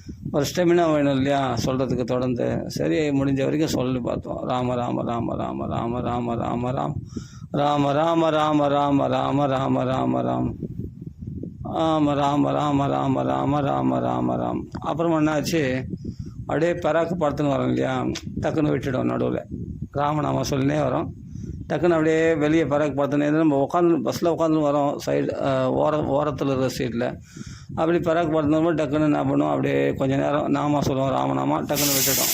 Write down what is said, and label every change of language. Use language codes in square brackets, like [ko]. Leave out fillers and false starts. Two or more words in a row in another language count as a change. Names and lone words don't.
[ta] ஒரு ஸ்டெமினா வேணும் இல்லையா சொல்கிறதுக்கு தொடர்ந்து. சரி முடிஞ்ச வரைக்கும் சொல்லி பார்த்தோம். ராம ராம ராம ராம ராம ராம ராம ராம் ராம ராம ராம ராம ராம ராம ராம ராம் ராம ராம ராம ராம ராம ராம ராம ராம். அப்புறமா என்னாச்சு, அப்படியே பராக்கு படத்துன்னு வரோம் இல்லையா, டக்குன்னு விட்டுடும் நடுவில். ராமநாம சொல்லினே வரோம், டக்குன்னு அப்படியே வெளியே பராக்கு படத்துனே நம்ம பஸ்ஸில் உட்காந்துன்னு வரோம், சைடு ஓரத்தில் இருக்கிற சீட்டில். அப்படி பராக்கு படத்துனோம் டக்குன்னு என்ன பண்ணுவோம், அப்படியே கொஞ்சம் நேரம் நாமா சொல்லுவோம், ராமநாமா, டக்குன்னு விட்டுட்டோம்.